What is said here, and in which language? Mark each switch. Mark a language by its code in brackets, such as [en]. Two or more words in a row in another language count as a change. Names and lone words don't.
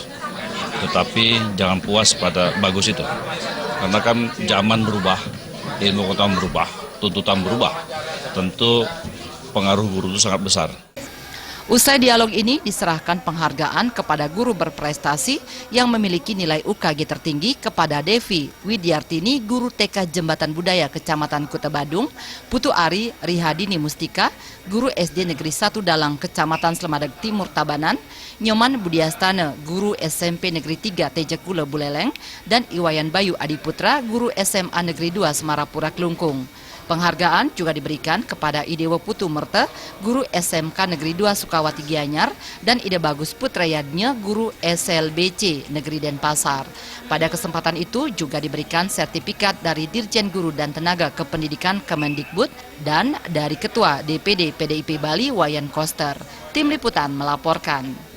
[id] Tetapi jangan puas pada bagus itu, karena kan zaman berubah, ilmu pengetahuan berubah, tuntutan berubah, tentu pengaruh guru itu sangat besar. Usai dialog ini diserahkan penghargaan kepada guru berprestasi yang memiliki nilai UKG tertinggi kepada Devi Widyartini, guru TK Jembatan Budaya Kecamatan Kuta Badung, Putu Ari Rihadini Mustika, guru SD Negeri 1 Dalang Kecamatan Slemadeg Timur Tabanan, Nyoman Budiastana, guru SMP Negeri 3 Tejakula Buleleng, dan Iwayan Bayu Adiputra, guru SMA Negeri 2 Semarapura Klungkung. Penghargaan juga diberikan kepada Idewo Putu Merte, guru SMK Negeri 2 Sukawati Gianyar, dan Ide Bagus Putrayadnya, guru SLBC Negeri Denpasar. Pada kesempatan itu juga diberikan sertifikat dari Dirjen Guru dan Tenaga Kependidikan Kemendikbud dan dari Ketua DPD PDIP Bali Wayan Koster. Tim Liputan melaporkan.